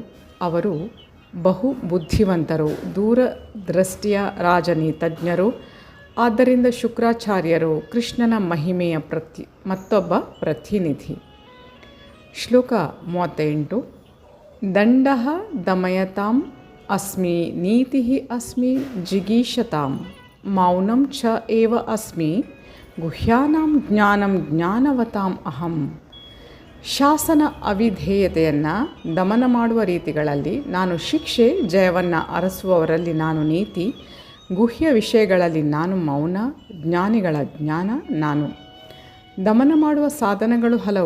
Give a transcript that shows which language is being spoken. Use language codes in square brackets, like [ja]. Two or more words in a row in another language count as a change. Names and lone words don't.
[kn] ಅವರು ಬಹು ಬುದ್ಧಿವಂತರು, ದೂರದೃಷ್ಟಿಯ ರಾಜನೀತಜ್ಞರು. ಆದ್ದರಿಂದ ಶುಕ್ರಾಚಾರ್ಯರು ಕೃಷ್ಣನ ಮಹಿಮೆಯ ಮತ್ತೊಬ್ಬ ಪ್ರತಿನಿಧಿ. ಶ್ಲೋಕ 38. [sa] ದಂಡಃ ದಮಯತಾಂ ಅಸ್ಮಿ ನೀತಿ ಅಸ್ಮಿ ಜಿಗೀಷತಾಂ ಮೌನಂ ಚ ಏವ ಅಸ್ಮಿ ಗುಹ್ಯಾನಾಂ ಜ್ಞಾನಂ ಜ್ಞಾನವತಾಂ ಅಹಂ. [kn] ಶಾಸನ ಅವಿಧೇಯತೆಯನ್ನು ದಮನ ಮಾಡುವ ರೀತಿಗಳಲ್ಲಿ ನಾನು ಶಿಕ್ಷೆ, ಜಯವನ್ನು ಅರಸುವವರಲ್ಲಿ ನಾನು ನೀತಿ, ಗುಹ್ಯ ವಿಷಯಗಳಲ್ಲಿ ನಾನು ಮೌನ, ಜ್ಞಾನಿಗಳ ಜ್ಞಾನ ನಾನು. ದಮನ ಮಾಡುವ ಸಾಧನಗಳು ಹಲವು.